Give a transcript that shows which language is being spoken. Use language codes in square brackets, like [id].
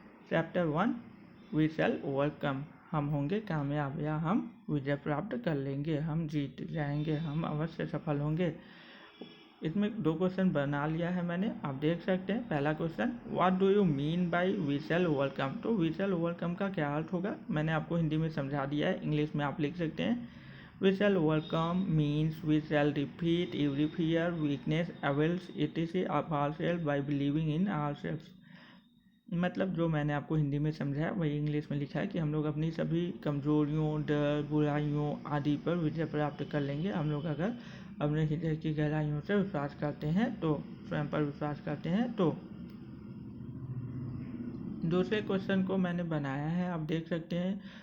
[hi] Chapter 1 we shall overcome, हम होंगे कामयाब या हम विजय प्राप्त कर लेंगे, हम जीत जाएंगे, हम अवश्य सफल होंगे। इसमें 2 क्वेश्चन बना लिया है मैंने, आप देख सकते हैं। पहला question, [en] What do you mean by we shall overcome. [hi] तो वी शैल ओवरकम का क्या अर्थ होगा, मैंने आपको हिंदी में समझा दिया है, इंग्लिश में आप लिख सकते हैं। [en] We shall overcome means we shall defeat every fear, weakness, evils, etc. of ourselves by believing in ourselves। [hi] मतलब जो मैंने आपको हिंदी में समझाया वही इंग्लिश में लिखा है कि हम लोग अपनी सभी कमजोरियों, डर, बुराइयों आदि पर विजय प्राप्त कर लेंगे। हम लोग अगर अपने हृदय की गहराइयों से विश्वास करते हैं, तो स्वयं पर विश्वास करते हैं। तो दूसरे क्वेश्चन को मैंने बनाया है, आप देख सकते हैं।